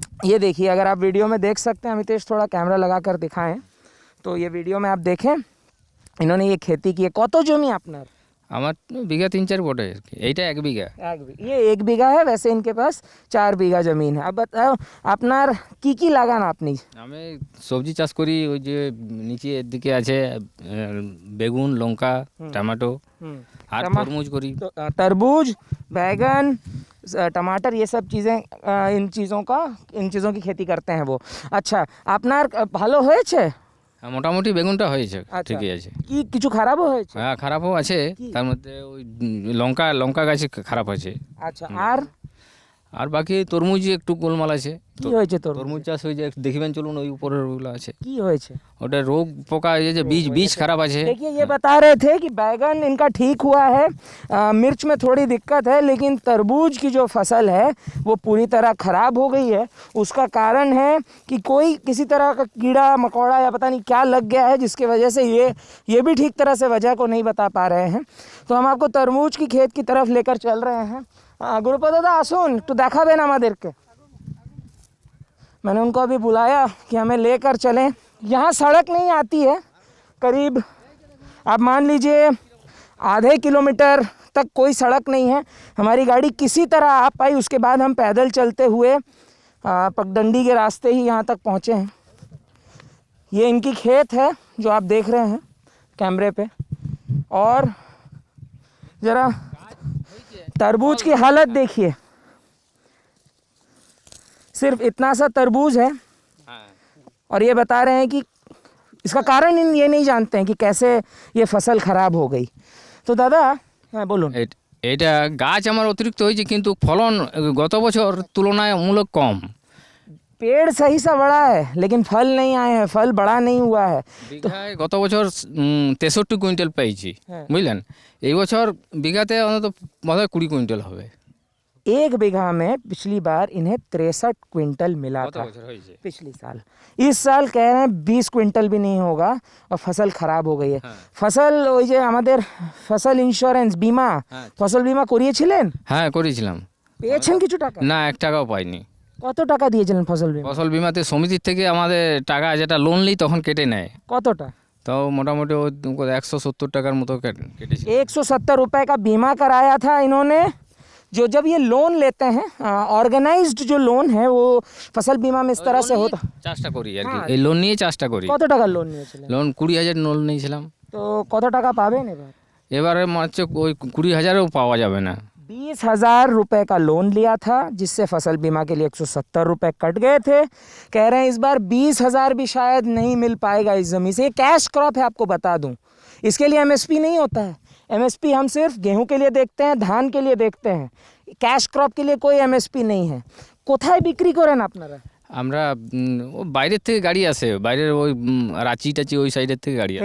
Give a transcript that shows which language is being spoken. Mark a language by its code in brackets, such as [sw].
[hi] ये देखिए, अगर आप वीडियो में देख सकते हैं, अमितेश थोड़ा कैमरा लगा कर दिखाएं तो ये वीडियो में आप देखें, इन्होंने ये खेती की है। [bn] कत जमी আপনার? আমার বিঘা 3-4 বটে আর কি, এইটা 1 বিঘা। [hi] ये 1 बीघा है, वैसे इनके पास 4 बीघा जमीन है। अब बताओ [bn] আপনার কি লাগান আপনি? আমি সবজি চাষ করি, ওই যে নিচে এর দিকে আছে বেগুন লঙ্কা টমেটো আর তরমুজ করি। [hi] तरबूज, बैगन, टमाटर, ये सब चीज़ें, इन चीज़ों की खेती करते हैं वो। [bn] अच्छा, আপনার ভালো হয়েছে? হ্যাঁ, মোটামুটি বেগুনটা হয়েছে, আচ্ছা। ঠিকই আছে। কি কিছু খারাপও হয়েছে? হ্যাঁ, খারাপও আছে, তার মধ্যে ওই লঙ্কা গাছে খারাপ আছে। আচ্ছা, আর বাকি তরমুজ একটু গোলমাল আছে। কি হয়েছে? তরমুজ চাষ হয়ে যায়, দেখবেন চলুন ওই উপরের ওগুলো আছে। কি হয়েছে? ওটা রোগ পোকা, এই যে [hi] बीज खराब [bn] আছে। [hi] देखिए, ये बता रहे थे कि बैगन इनका ठीक हुआ है, मिर्च में थोड़ी दिक्कत है, लेकिन तरबूज की जो फसल है वो पूरी तरह ख़राब हो गई है। उसका कारण है कि कोई किसी तरह का कीड़ा मकोड़ा या पता नहीं क्या लग गया है, जिसकी वजह से ये भी ठीक तरह से वजह को नहीं बता पा रहे हैं। तो हम आपको तरबूज की खेत की तरफ लेकर चल रहे हैं। गुरुपद दादा, [bn] আসুন একটু দেখাবেন আমাদেরকে। [hi] मैंने उनको अभी बुलाया कि हमें लेकर चलें। यहाँ सड़क नहीं आती है, करीब आप मान लीजिए आधे किलोमीटर तक कोई सड़क नहीं है। हमारी गाड़ी किसी तरह आ पाई, उसके बाद हम पैदल चलते हुए पगडंडी के रास्ते ही यहाँ तक पहुँचे हैं। ये इनकी खेत है जो आप देख रहे हैं कैमरे पे। और ज़रा तरबूज की हालत देखिए, सिर्फ इतना सा तरबूज है। और ये बता रहे हैं कि इसका कारण ये नहीं जानते हैं कि कैसे ये फसल खराब हो गई। तो दादा, हाँ बोलून। [bn] এটা গাছ আমার অতিরিক্ত হয়েছে, কিন্তু ফলন গত বছর তুলনামূলক কম। [hi] पेड़ सही सा बड़ा है, लेकिन फल नहीं आए हैं, फल बड़ा नहीं हुआ है। [bn] বিঘায় গত বছর 63 কুইন্টাল পেয়েছি, বুঝলেন। এই বছর বিঘাতে অন্তত বোধহয় 20 কুইন্টাল হবে। [hi] 1 बीघा में पिछली बार इन्हें 63 क्विंटल मिला था पिछली साल। इस साल कह रहे हैं 20 क्विंटल भी नहीं होगा और फसल खराब हो गई है। [bn] फसल ওই যে আমাদের ফসল ইন্স্যুরেন্স বিমা, ফসল বিমা করিয়েছিলেন? হ্যাঁ, করেছিলাম। পেয়েছেন কিছু টাকা? না, 1 টাকাও পাইনি। কত টাকা দিয়েছিলেন ফসল বিমা? ফসল বিমাতে সমিতির থেকে আমাদের টাকা যেটা লোন নিই তখন কেটে নেয়। কতটা? তো মোটামুটি 170 টাকার মতো কেটেছে। [hi] 170 रुपए का बीमा कराया था इन्होंने। जो जब ये लोन लेते हैं, ऑर्गेनाइज्ड जो लोन है वो फसल बीमा में इस तरह से होता। [bn] চাষটা করি আর কি, এই লোন নিয়ে চাষটা করি। কত টাকা লোন নিয়েছিলেন? লোন 20,000 লোন নিয়েছিলাম। তো কত টাকা পাবেন এবার? এবারে হচ্ছে ওই 20,000ও পাওয়া যাবে না। [hi] 20,000 रुपए का लोन लिया था, जिससे फसल बीमा के लिए 170 रुपए कट गए थे। कह रहे हैं इस बार 20,000 भी शायद नहीं मिल पाएगा इस ज़मीन से। ये कैश क्रॉप है, आपको बता दूं। इसके लिए एमएसपी नहीं होता है। एमएसपी हम सिर्फ गेहूं के लिए देखते हैं, धान के लिए देखते हैं। कैश क्रॉप के लिए कोई एमएसपी नहीं है। [bn] কোথায় বিক্রি করেন আপনারা? আমরা বাইরের থেকে গাড়ি আসে, বাইরের ওই রাঁচি টাচি ওই সাইডের থেকে গাড়ি আসে।